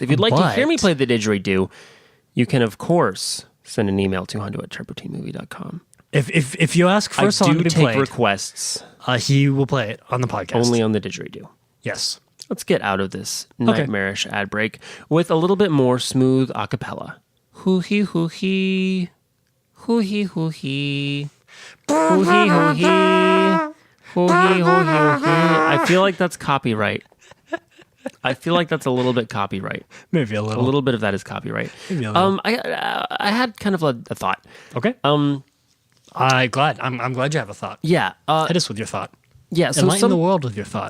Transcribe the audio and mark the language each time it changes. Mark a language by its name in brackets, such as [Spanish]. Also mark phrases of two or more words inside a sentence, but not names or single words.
[English] If you'd like to hear me play the didgeridoo, you can, of course, send an email to hundo@turboteammovie.com. If you ask for a song to be played, I do take requests. He will play it on the podcast. Only on the didgeridoo. Yes. Let's get out of this nightmarish ad break with a little bit more smooth a cappella. Hoo-hee, hoo-hee. Hoo-hee, hoo-hee. Hoo-hee, hoo-hee. Hoo-hee, hoo-hee, hoo-hee. I feel like that's copyright. I feel like that's a little bit copyright. Maybe a little. A little bit of that is copyright. Maybe a little. I had kind of a thought. Okay. I'm glad you have a thought. Yeah. Hit us with your thought. Yeah, so enlighten the world with your thought.